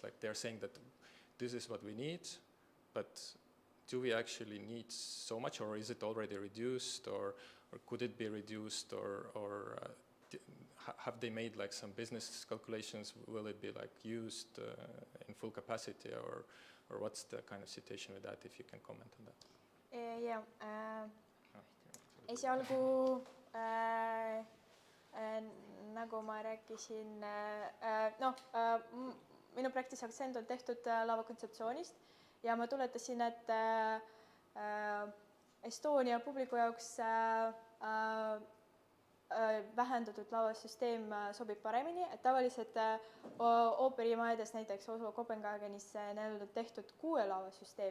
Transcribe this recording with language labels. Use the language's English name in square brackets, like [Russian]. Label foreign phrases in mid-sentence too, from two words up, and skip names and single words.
[English] Like they're saying that this is what we need, but do we actually need so much, or is it already reduced, or could it be reduced, or have they made like some business calculations? Will it be like used in full capacity, or what's the kind of situation with that, if you can comment on that? [Estonian] Esialgu nagu ma rääkisin, minu projektis aktsent on tehtud lava kontseptsioonist ja ma tuletasin, et Estonia publiku jaoks vähendatud lavasüsteem sobib paremini, et tavaliselt ooperimajades, näiteks Oslo Kopenhaagenis tehtud 6 lavasüsteem.